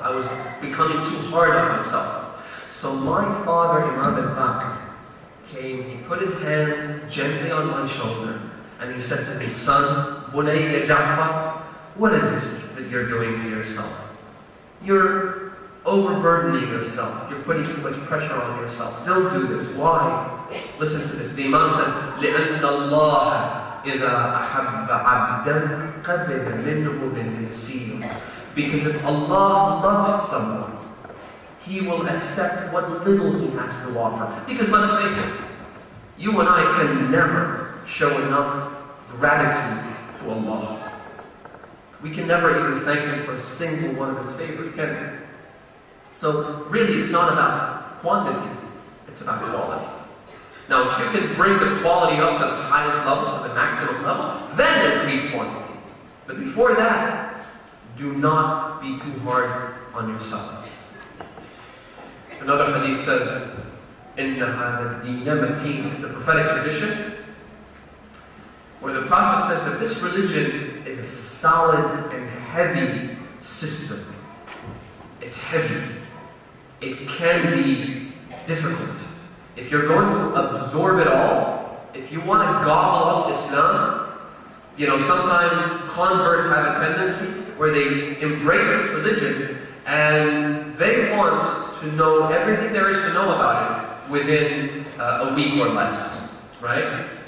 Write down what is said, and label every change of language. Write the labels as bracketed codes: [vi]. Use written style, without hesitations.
[en] I was becoming too hard on myself. So my father, Imam al-Baqir, came, he put his hands gently on my shoulder, and he said to me, son, Bunayya Ja'far, what is this that you're doing to yourself? You're overburdening yourself. You're putting too much pressure on yourself. Don't do this. Why? Listen to this. The Imam says, [ar] لِأَنَّ اللَّهَ إِذَا أَحَبَّ عَبْدًا قَبِلَ مِنْهُ بِالْيَسِيرِ. [en] Because if Allah loves someone, He will accept what little He has to offer. Because let's face it, you and I can never show enough gratitude to Allah. We can never even thank Him for a single one of His favors, can we? So really, it's not about quantity, it's about quality. Now, if you can bring the quality up to the highest level, to the maximum level, then increase quantity. But before that, do not be too hard on yourself. Another hadith says, [ar] إِنَّ هَذَا الدِّينَ مَتِينٌ. [en] It's a prophetic tradition where the Prophet says that this religion is a solid and heavy system. It's heavy. It can be difficult. If you're going to absorb it all, if you want to gobble up Islam, sometimes converts have a tendency where they embrace this religion and they want to know everything there is to know about it within a week or less, right?